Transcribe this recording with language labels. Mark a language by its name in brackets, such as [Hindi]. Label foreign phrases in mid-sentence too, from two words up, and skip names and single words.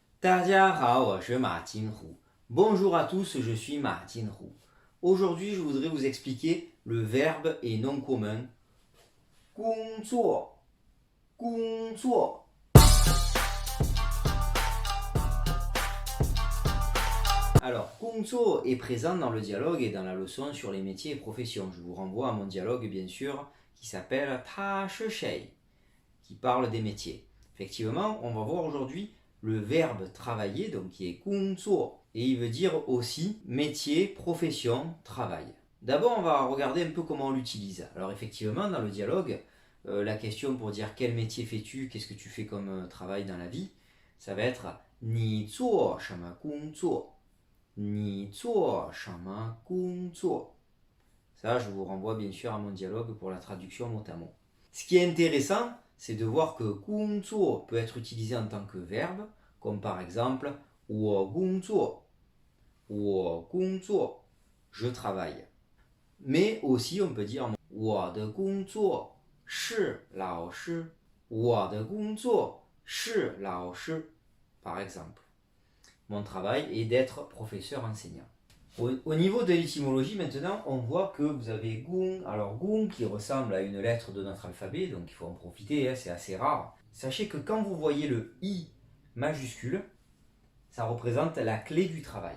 [Chinese] 大家好，我是马金虎. [French] Bonjour à tous, je suis Ma Jinhu. Aujourd'hui, je voudrais vous expliquer le verbe et nom commun [Chinese] 工作,工作. [French] Alors, 工作 est présent dans le dialogue et dans la leçon sur les métiers et professions. Je vous renvoie à mon dialogue, bien sûr, qui s'appelle 他是谁, qui parle des métiers. Effectivement, on va voir aujourd'hui le verbe travailler, donc qui est 工作, et il veut dire aussi métier, profession, travail. D'abord, on va regarder un peu comment on l'utilise. Alors effectivement, dans le dialogue, la question pour dire quel métier fais-tu, qu'est-ce que tu fais comme travail dans la vie, ça va être [Chinese] 你做什么工作? 你做什么工作? [French] Ça, je vous renvoie bien sûr à mon dialogue pour la traduction mot à mot. Ce qui est intéressant, c'est de voir que 工作 peut être utilisé en tant que verbe, comme par exemple [Chinese] 我工作, 我工作, [French] je travaille. Mais aussi on peut dire [Chinese] 我的工作是老师, 我的工作是老师, [French] par exemple. Mon travail est d'être professeur enseignant. Au niveau de l'étymologie, maintenant, on voit que vous avez gung. Alors, gung qui ressemble à une lettre de notre alphabet, donc il faut en profiter, hein, c'est assez rare. Sachez que quand vous voyez le i majuscule, ça représente la clé du travail.